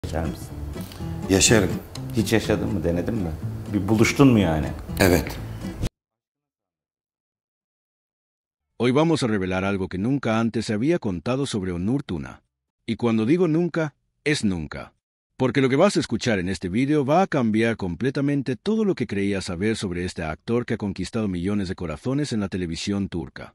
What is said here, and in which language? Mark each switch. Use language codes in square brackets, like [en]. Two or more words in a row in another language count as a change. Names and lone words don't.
[tr] Yaşar mısın? Yaşarım. Hiç yaşadın mı, denedin mi? Bir buluştun mu yani? Evet. [es] Hoy vamos a revelar algo que nunca antes se había contado sobre Onur Tuna. Y cuando digo nunca, es nunca. Porque lo que vas a escuchar en este video va a cambiar completamente todo lo que creías saber sobre este actor que ha conquistado millones de corazones en la televisión turca.